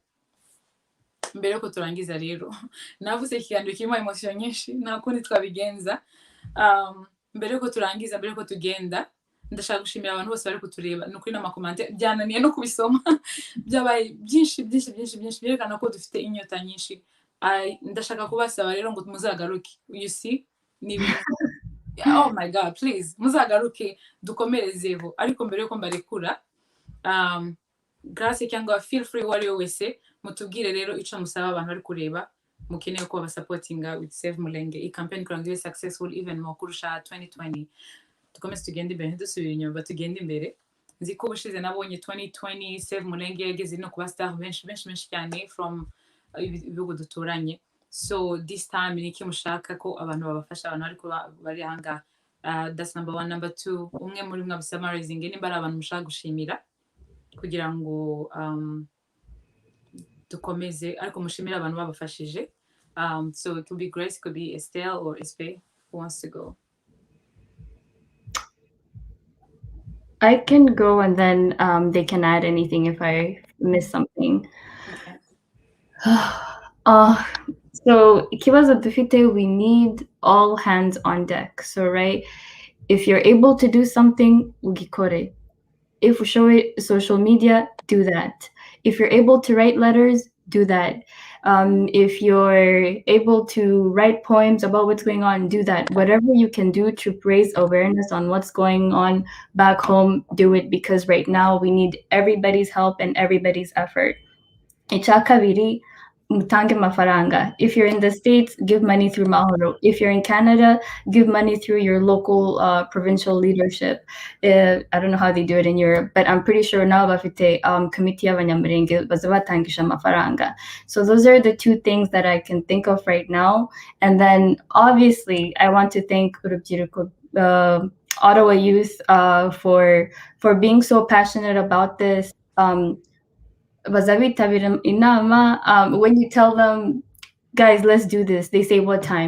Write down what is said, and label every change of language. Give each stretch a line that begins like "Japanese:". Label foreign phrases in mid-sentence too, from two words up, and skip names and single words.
Kinyarwanda: Mbere yuko turangiza rero navuze ikiganiro kirimo emotion nyinshi nta kundi twabigenza. Mbere yuko turangiza, mbere yuko tugenda, ndashaka gushimira abantu bose bari kutureba no kuri n'amakomante byananiye no kubisoma byabaye byinshi byerekana ko dufite inyota nyinshi. Ndashaka kubasaba rero ngo muzagaruke,
English: you see ni oh my god, please
Kinyarwanda: muzagaruke dukomerezeho. Ariko mbere yuko mbarekura, grace cyangwa
English: feel free
Kinyarwanda: wari wese mutubwire rero ico musaba abantu bari kureba mukeneye ko basupportinga
English: with Save Mulenge. I campaign
Kinyarwanda: kurangira
English: successful even more
Kinyarwanda: kurusha 2020. Tukomeze tugende imbere, dusubira inyuma tugende imbere. Nzi ko ubushize nabonye 2020 Save Mulenge yageze no kuba star benshi cyane from ibihugu duturanye.
English: So this time
Kinyarwanda: ni iki mushaka ko abantu babafasha, abantu ariko bari hanga.
English: That's number 1. Number 2,
Kinyarwanda: umwe muri mwa summarizing nimba ari abantu mushaka gushimira kugira ngo dukomeze, ariko mushimira abantu babafashije.
English: So it could be Grace, it could be Estelle or Espe. Who wants to go? I can go and then they can add anything if I miss something. Okay.
Kinyarwanda: So ikibazo dufite,
English: we need all hands on deck. So right, if you're able to do something, ugikore. If we show it social media, do that. If you're able to write letters, do that. If you're able to write poems about what's going on, do that. Whatever you can do to raise awareness on what's going on back home, do it, because right now we need everybody's help and everybody's effort.
Kinyarwanda: Ichakabiri, mutange mafaranga.
English: If you're in the States, give money through Mahoro. If you're in Canada, give money through your local provincial leadership. I don't know how they do it in Europe, but I'm pretty sure now
Kinyarwanda: bafite committee Abanyamulenge bazabatangisha mafaranga.
English: So those are the 2 things that I can think of right now. And then obviously I want to thank Ottawa Youth for being so passionate about this. When you tell them, guys, let's do this, they say, what time?